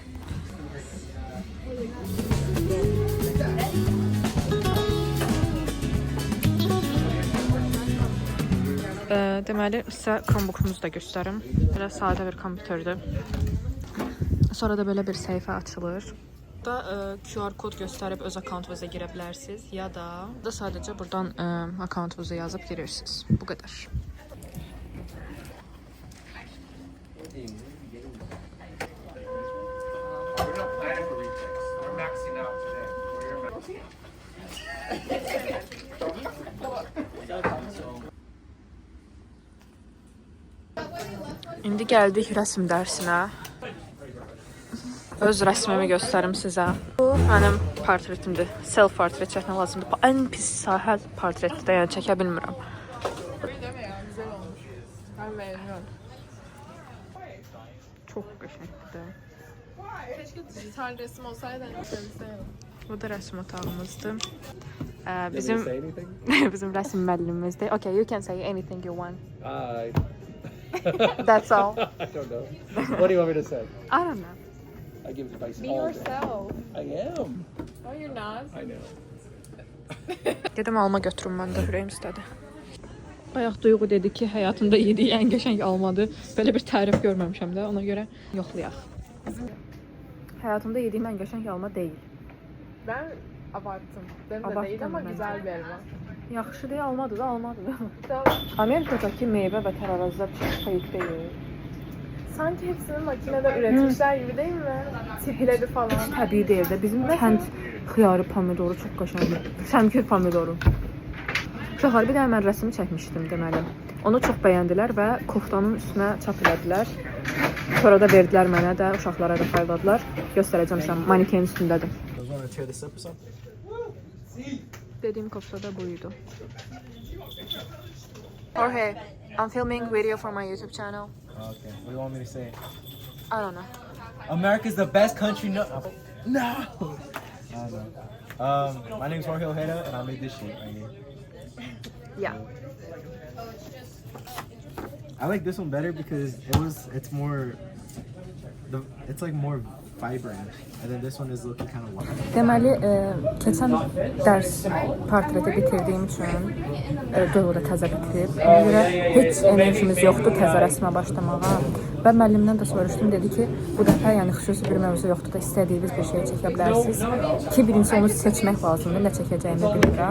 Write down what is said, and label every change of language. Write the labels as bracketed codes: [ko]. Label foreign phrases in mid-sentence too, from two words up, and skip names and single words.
[az] Deməli, sizə Chromebook'umuzu da göstərim. Belə sadə bir kompüterdir. Sonra da belə bir səhifə açılır. Burada QR kod göstərib öz akkauntunuza girə bilərsiniz ya da sadəcə buradan akkauntunuzu yazıb girirsiniz. Bu qədər. [en] We're not planning for retakes. We're maxing out today. [az] İndi gəldik rəsm dərsinə. Öz rəsmimi göstərim sizə. Bu mənim portretimdir. Self portret çəkmək lazımdır. Bu ən pis sahə portretdir, yəni çəkə bilmirəm. [tr] Deme ya, güzel olmuş. Ben beğeniyorum. [az] Çox qəşəngdir. [tr] Keşke dijital resim olsaydı sevseydim. [az] Bu da rəsm otağımızdır. Bizim bizim rəsm müəllimimizdir. [en] Okay, you can say anything you want. That's all. I don't know. What do you want me to say? I don't know. I give advice Be all day. yourself. I am. No, you're not. I know. [az] Gedim alma götürüm mən də ürəyim istədi. Bayaq Duyğu dedi ki, həyatında yediyi ən qəşəng almadır. Belə bir tərif görməmişəm də, ona görə yoxlayaq. Həyatımda yediyim ən qəşəng alma deyil. [tr] Ben abarttım. Benim de Abarttın değil ama bence. güzel bir elma. [az] Yaxşı deyə almadı da, almadı da. Tamam. Amerikadakı meyvə və tərəvəzlər çox fake deyil. [tr] Sanki hepsini makinede üretmişler gibi değil mi? Tipleri falan. [az] Təbii deyil də. Bizim kənd xiyarı pomidoru çox qəşəngdir. Şəmkir pomidoru. Uşaqlar bir dənə mən rəsmi çəkmişdim deməli. Onu çox bəyəndilər və koftanın üstünə çap elədilər. Sonra da verdilər mənə də, uşaqlara da payladılar. Göstərəcəm sən manikenin üstündədir. Dediyim kofta da buydu. [en] Jorge, I'm filming video for my YouTube channel. Okay, what do you want me to say? I don't know. America's the best country. No. I don't know. My name's Jorge Ojeda, and I made this shit right here. Yeah. I like this one better because it's more, it's like more vibrant, and then this one is looking kind of wild. [az] Deməli, keçən dərs portreti bitirdiyim üçün Duyğu da təzə bitirib. Ona görə heç enerjimiz yoxdur təzə rəsmə başlamağa. Və müəllimdən də soruşdum, dedi ki, bu dəfə yəni xüsusi bir mövzu yoxdur da istədiyiniz bir şey çəkə bilərsiniz. Ki, birincisi onu seçmək lazımdır, nə çəkəcəyimi bilmirəm.